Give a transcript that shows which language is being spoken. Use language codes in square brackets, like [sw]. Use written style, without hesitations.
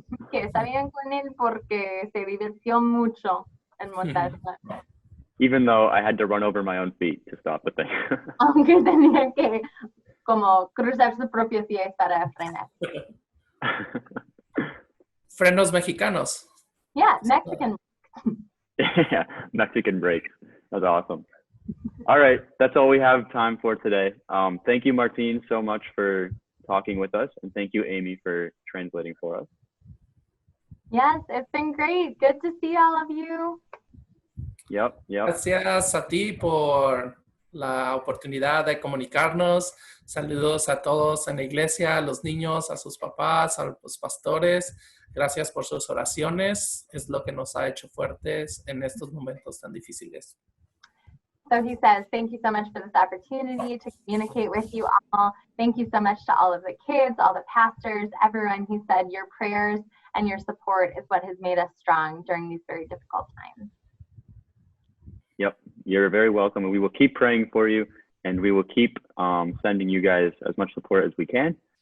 [es] Que está bien con él porque se divirtió mucho en montarla. [en] Even though I had to run over my own feet to stop the thing. [es] Aunque tenía que como cruzar sus propios pies para frenar. Frenos mexicanos. [en] Yeah, Mexican. Yeah, Mexican brakes. That's awesome. All right, that's all we have time for today. Thank you, Martine, so much for talking with us, and thank you, Amy, for translating for us. Yes, it's been great. Good to see all of you. Yep. [es] Gracias a ti por la oportunidad de comunicarnos. Saludos a todos en la iglesia, a los niños, a sus papás, a los pastores. Gracias por sus oraciones. Es lo que nos ha hecho fuertes en estos momentos tan difíciles. [en] So he says, thank you so much for this opportunity to communicate with you all. Thank you so much to all of the kids, all the pastors, everyone. He said, your prayers and your support is what has made us strong during these very difficult times. Yep, you're very welcome, and we will keep praying for you, and we will keep sending you guys as much support as we can.